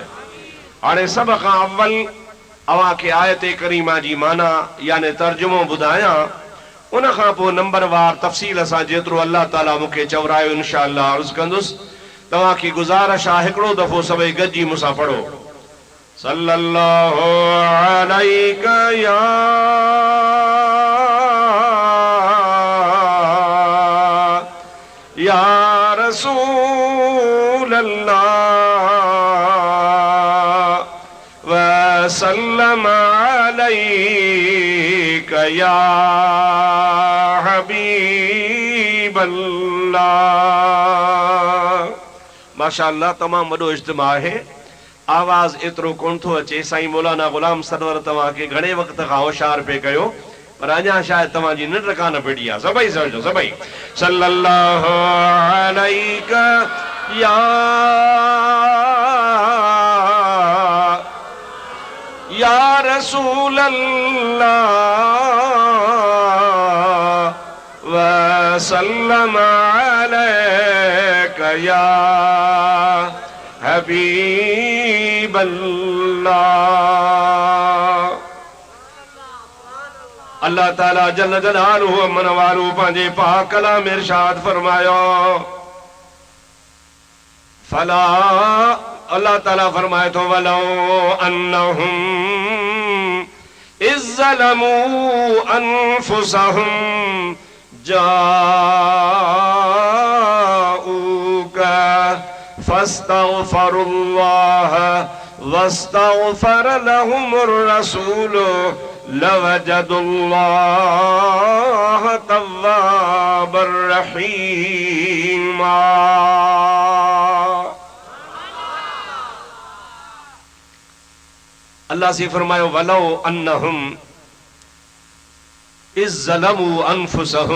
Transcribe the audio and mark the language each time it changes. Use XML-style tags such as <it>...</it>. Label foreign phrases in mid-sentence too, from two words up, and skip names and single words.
<sd>हाणे सभ खां अव्वल अव्हां खे आयत करीमा जी माना यानी तर्जुमो ॿुधायां, उन खां पोइ नंबरवार तफ़सील सां जेतिरो अल्लाह ताला मूंखे चवरायो इंशाअल्लाह अर्ज़ कंदुसि। तव्हांखे गुज़ारिश आहे हिकिड़ो दफ़ो सभई गॾिजी मूंसां पढ़ो</sd> <ar>صلى الله عليك يا رسول الله وسلم عليك يا حبيب الله.</ar> <sd>माशाअल्लाह तमाम वॾो इज्तिमा है। आवाज़ एतिरो कोन थो अचे। साईं मौलाना ग़ुलाम सरवर तव्हांखे घणे वक़्त खां होशियार पे कयो, पर अञा शायदि तव्हांजी निंड कान पड़ी आहे। सभई समझो, सभई</sd> <ar>صلى الله عليك يا رسول الله وسلم عليك يا حبيب الله.</ar> <sd>अल्लाह ताला</sd> <ar>جل جلاله</ar> <sd>अमन वालू पंहिंजे पाक कलाम में इरशाद फरमायो, फला अल्लाह ताला फरमाए तो</sd> <ar>ولو أنهم إذ ظلموا أنفسهم جاؤوك فاستغفروا الله واستغفر لهم الرسول لوجدوا الله توابا رحيما.</ar> <sd>अल्लाह से फरमायो</sd> <ar>ولو أنهم إذ ظلموا أنفسهم.</ar>